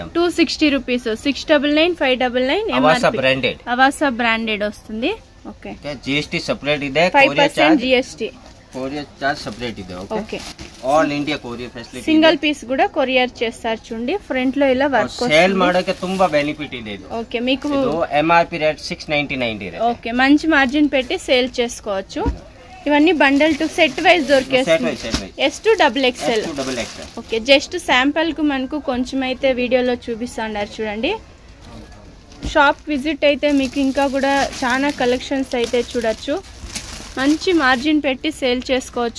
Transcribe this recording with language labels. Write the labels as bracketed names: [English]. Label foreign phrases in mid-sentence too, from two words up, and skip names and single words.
[Telugu] 260 రూపీస్, 699 599 అవాసా బ్రాండెడ్, అవాసా బ్రాండెడ్ వస్తుంది। ఓకే, జిఎస్టీ సెపరేట్ ಇದೆ, 5% జిఎస్టీ, కొరియర్ చార్జ్ సెపరేట్ ಇದೆ। ఓకే, ఆల్ ఇండియా కొరియర్ ఫెసిలిటీ, సింగిల్ పీస్ కూడా కొరియర్ చేస్తారు। చూడండి ఫ్రంట్ లో ఇలా వర్క్ [Kannada] సేల్ ಮಾಡೋಕೆ ತುಂಬಾ ಬೆನಿಫಿಟ್ ಇದೆ ಇದು। [Telugu] ఓకే, మీకు ఎంఆర్పి రేట్ 699 ಇದೆ। ఓకే, మంచి మార్జిన్ పెట్టి సేల్ చేసుకోవచ్చు। ఇవన్నీ బండల్ టు సెట్ వైజ్ దొరికేస్తుంది, S2 XXL। ఓకే, జస్ట్ శాంపుల్ కు మనకు కొంచెం అయితే వీడియోలో చూపిస్తున్నారు చూడండి। షాప్ విజిట్ అయితే మీకు ఇంకా కూడా చాలా కలెక్షన్స్ అయితే చూడొచ్చు, మంచి మార్జిన్ పెట్టి సేల్ చేసుకోవచ్చు।